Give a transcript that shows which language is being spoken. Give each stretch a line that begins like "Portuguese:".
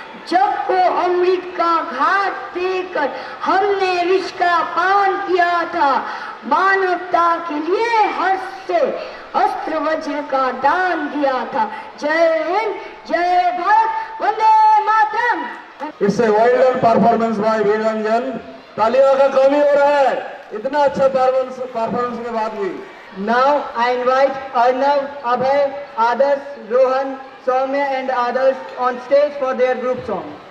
Hindi: जब को अमृत का घाट देकर हमने विष का पान किया था, मानवता के लिए हर्ष से अस्त्र वज्र का दान दिया था। जय हिंद, जय Bharat, Vande Mataram.
English: It's a well done performance by Veer Ranjan.
Hindi: तालियों का कमी हो रहा है, इतना अच्छा परफॉर्मेंस के बाद भी।
English: Now I invite Arnav, Abhay, Adarsh, Rohan, Soumya and others on stage for their group song.